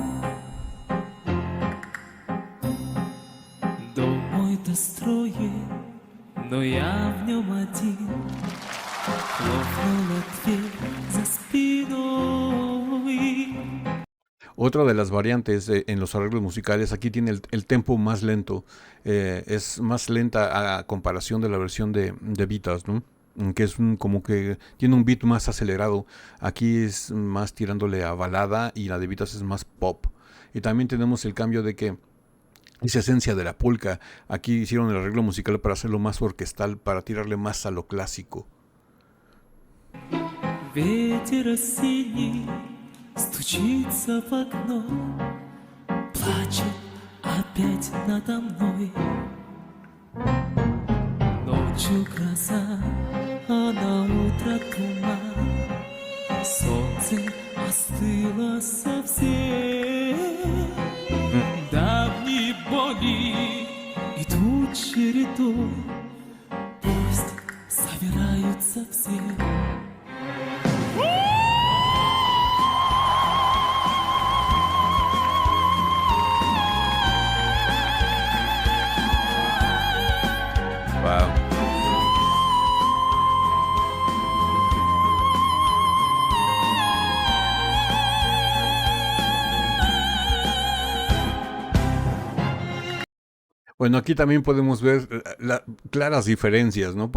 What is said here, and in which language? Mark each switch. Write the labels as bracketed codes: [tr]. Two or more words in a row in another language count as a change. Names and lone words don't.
[es] Otra de las variantes en los arreglos musicales, aquí tiene el tempo más lento, es más lenta a comparación de la versión de Vitas, ¿no?, que es como que tiene un beat más acelerado. Aquí es más tirándole a balada y la de Vitas es más pop. Y también tenemos el cambio de que esa esencia de la polka, aquí hicieron el arreglo musical para hacerlo más orquestal, para tirarle más a lo clásico. [ru] Ветер осенний стучится в окно, плачет опять надо мной. Ночью гроза, а на утро туман, солнце остыло совсем. Давние боли идут чередой, пусть собираются все. Wow. [es] Bueno, aquí también podemos ver claras diferencias, ¿no?